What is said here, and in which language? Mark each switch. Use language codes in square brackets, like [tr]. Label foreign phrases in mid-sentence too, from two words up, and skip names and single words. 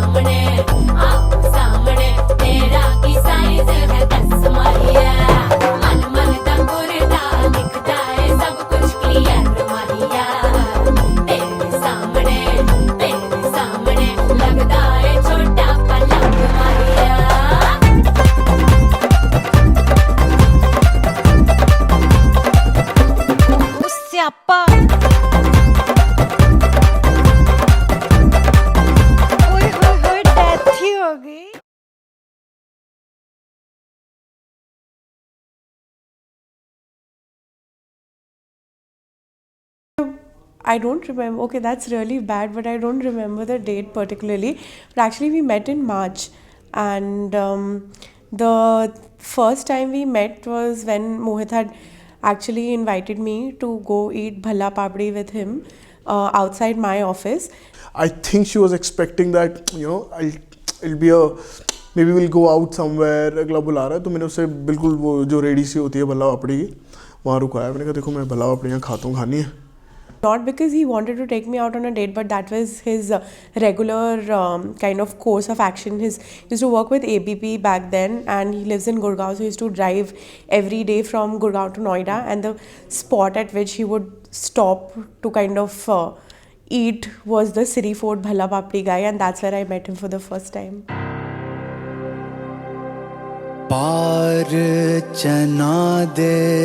[pa] ਸਾਹਮਣੇ ਤੇਰਾ ਕੀ ਸਾਈਜ਼ ਹੈ 10 ਮਾਹੀਆ, ਮਣ ਮਣ ਦਾ ਗੁਰਦਾ ਦਿਖਦਾ ਹੈ ਸਭ ਕੁਛ ਕਲੀਅਰ ਮਾਹੀਆ, ਤੇਰੇ ਸਾਹਮਣੇ ਲਗਦਾ ਹੈ ਛੋਟਾ ਪਲੰਗ ਮਾਹੀਆ। [hi] स्यापा ओए होए डेथ ही हो गई। [en] I don't remember. Okay, that's really bad, but I don't remember the date particularly. But actually, we met in March, and the first time we met was when Mohit had actually invited me to go eat [hi] भल्ला पापड़ी [en] with him outside my office. I think she was expecting that, you know, it'll be a, maybe we'll go out somewhere, [hi] अगला बुला रहा है, तो मैंने उससे बिल्कुल वो जो रेडी सी होती है भला पापड़ी की वहाँ रुकाया। मैंने कहा देखो मैं भला पापड़ियाँ खाता हूँ, खानी है। [en] Not because he wanted to take me out on a date, but that was his regular kind of course of action. He used to work with ABP back then, and he lives in Gurgaon, so he used to drive every day from Gurgaon to Noida, and the spot at which he would stop to kind of eat was the City Fort Bhalla Papdi guy, and that's where I met him for the first time. [pa] ਪਾਰ ਚਨਾ ਦੇ